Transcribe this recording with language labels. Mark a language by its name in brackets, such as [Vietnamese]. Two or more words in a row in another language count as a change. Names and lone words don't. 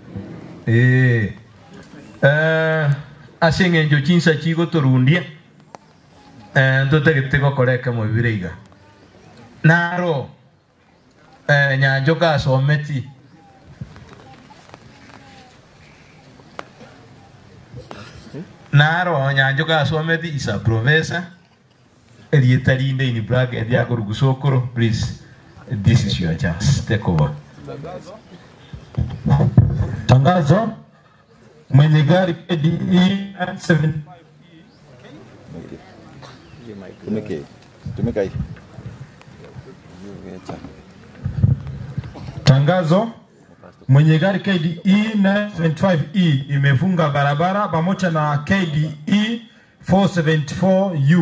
[Gusii] asengenjo chinsa chigo torundia ndotegete gokoreka mu bireiga naro Nyanchoka asometi naro Nyanchoka asometi isa professor eliyetalinde [English] in bracket [Gusii] yako rugusokoro. [English] Please, this is your chance, take over. [Swahili] Tangazo, mwenye gari KDE 7 Tangazo, mwenye gari KDE 975E imefunga barabara pamoja na KDE 474U.